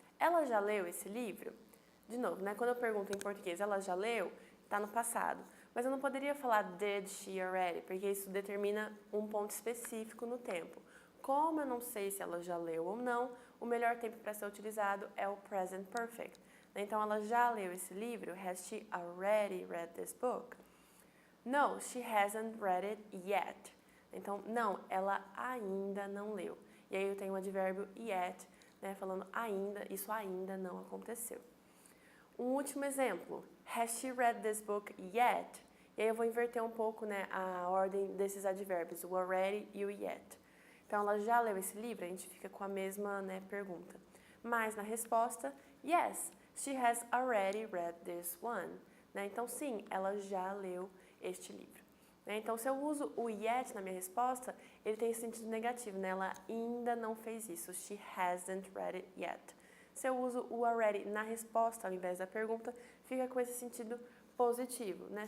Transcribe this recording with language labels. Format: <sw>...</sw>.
<pt>Ela já leu esse livro? De novo, né, quando eu pergunto em português, ela já leu? Está no passado. Mas eu não poderia falar</pt> <en>did she already,</en> <pt>porque isso determina um ponto específico no tempo. Como eu não sei se ela já leu ou não, o melhor tempo para ser utilizado é o present perfect. Então, ela já leu esse livro?</pt> <en>Has she already read this book? No, she hasn't read it yet.</en> <pt>Então, não, ela ainda não leu. E aí eu tenho o advérbio yet, né, falando ainda, isso ainda não aconteceu. Um último exemplo,</pt> <en>has she read this book yet?</en> <pt>E aí eu vou inverter um pouco, né, a ordem desses advérbios, o already e o yet. Então, ela já leu esse livro? A gente fica com a mesma, né, pergunta. Mas na resposta,</pt> <en>yes, she has already read this one.</en> <pt>Né? Então, sim, ela já leu este livro. Né? Então, se eu uso o yet na minha resposta, ele tem sentido negativo, né? Ela ainda não fez isso.</pt> <en>She hasn't read it yet.</en> <pt>Se eu uso o already na resposta ao invés da pergunta, fica com esse sentido positivo, né?</pt>